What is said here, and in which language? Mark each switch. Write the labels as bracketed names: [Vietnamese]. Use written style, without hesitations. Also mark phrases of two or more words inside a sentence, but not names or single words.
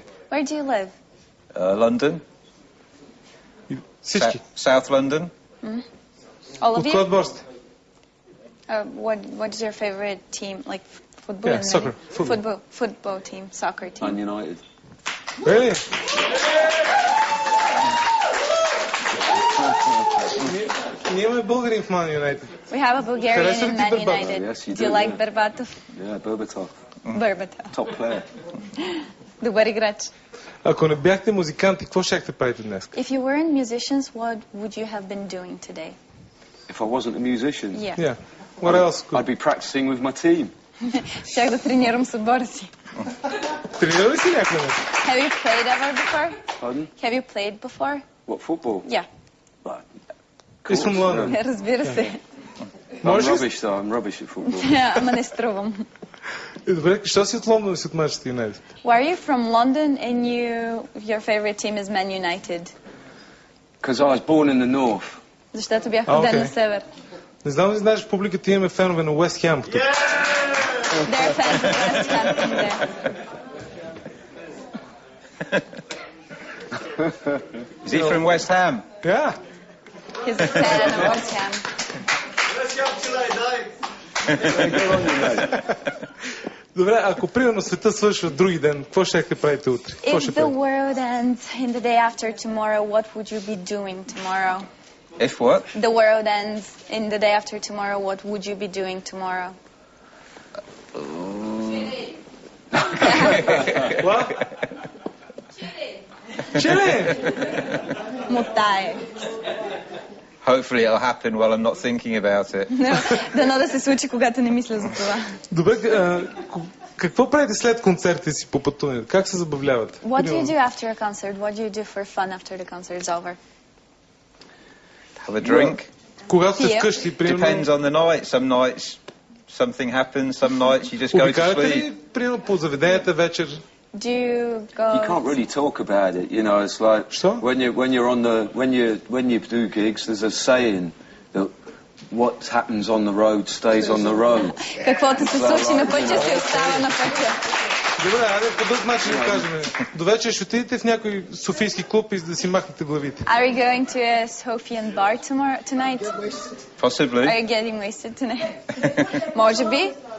[English] Where do you live? London. [Bulgarian] Всички. [English] South London. All of [Bulgarian] От [English] you? [Bulgarian] кой отбор сте? [English] What is your favorite team? Like football? Yeah, soccer. Football. Football team, soccer team. Man United. Really? [Bulgarian] Ние имаме българин в Man United. [English] We have a Bulgarian [Bulgarian] Харесва ли [English] in [Bulgarian] ти [English] Man [Bulgarian] Бербатов? [English] United. Yes, you Do you do, like yeah. Berbatov? Yeah, Berbatov. Berbatov. Top player. [Bulgarian] Добър играч. Ако не бяхте музиканти, какво щяхте правите днес? [English] If you weren't musicians, what would you have been doing today? If I wasn't a musician, Yeah. Yeah. What else I'd be practicing with my team. [Bulgarian] Щях да тренирам с отбора си. Тренирали си някой нещо? [English] Have you played ever before? Pardon? Have you played before? What, football? Yeah. Right. He's from London. [Bulgarian] Разбира се. [English] I'm [Bulgarian] Можеш ли? [English] rubbish though, I'm rubbish at football. [Bulgarian] Ама не струвам. Добре, що си от Лондон и си от Manchester United? [English] Why are you from London and your favorite team is Man United? Because I was born in the north. [Bulgarian] Защото бях А, роден окей. на север. Не знам ли знаеш, в публиката имаме фенове на Уест Хем. [English] They're fans of West Ham from there. Is he from West Ham? Yeah. He's a fan of West Ham. [Bulgarian] Добре, ако примерно света свършва други ден, какво ще правите утре? Какво [English] If [Bulgarian] ще [English] the [Bulgarian] правите? [English] world ends in the day after tomorrow, what would you be doing tomorrow? If what? The world ends in the day after tomorrow, what would you be doing tomorrow? What? Chilling. Мутае. Hopefully it'll happen while I'm not thinking about it. [Bulgarian] Дано да се случи, когато не мисля за това. Добре, Какво правите след концертите си по пътуване? Как се забавлявате? [English] What do you do after a concert? What do you do for fun after the concert is over? Have a drink. [Bulgarian] Когато сте Пия. вкъщи, примерно... [English] Depends on the night. Some nights something happens, some nights you just go to [Bulgarian] Обикаляте [English] sleep. [Bulgarian] ли, примерно, по заведенията вечер? [English] Do you go... You can't really talk about it, you know. It's like [Russian] Что? [English] when you do gigs, there's a saying that what happens on the road stays on the road. [Bulgarian] Каквото се случи на пътя, се остава на пътя. Добре, айде по друг начин да кажем. До вечер ще отидете в някой софийски клуб и да си махнете главите. [English] Are we going to a Sophian bar tonight? Possibly. Are you getting wasted tonight? [Bulgarian] Може би.